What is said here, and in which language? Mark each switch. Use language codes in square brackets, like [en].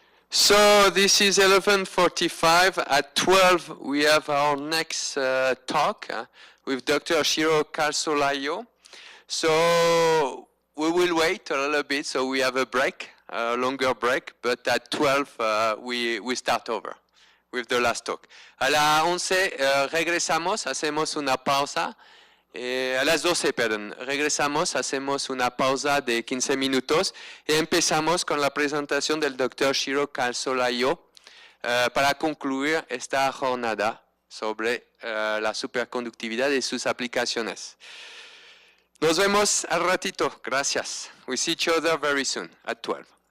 [en] So this is 11:45. At 12, we have our next talk. with Dr. Shiro Calzolaio. So we will wait a little bit, so we have a break, a longer break, but at 12 we start over with the last talk. [es] A las 11 regresamos, hacemos una pausa. A las 12, perdón, regresamos, hacemos una pausa de 15 minutos y empezamos con la presentación del Dr. Shiro Calzolaio para concluir esta jornada sobre la superconductividad y sus aplicaciones. Nos vemos al ratito. Gracias. [en] We see each other very soon at 12.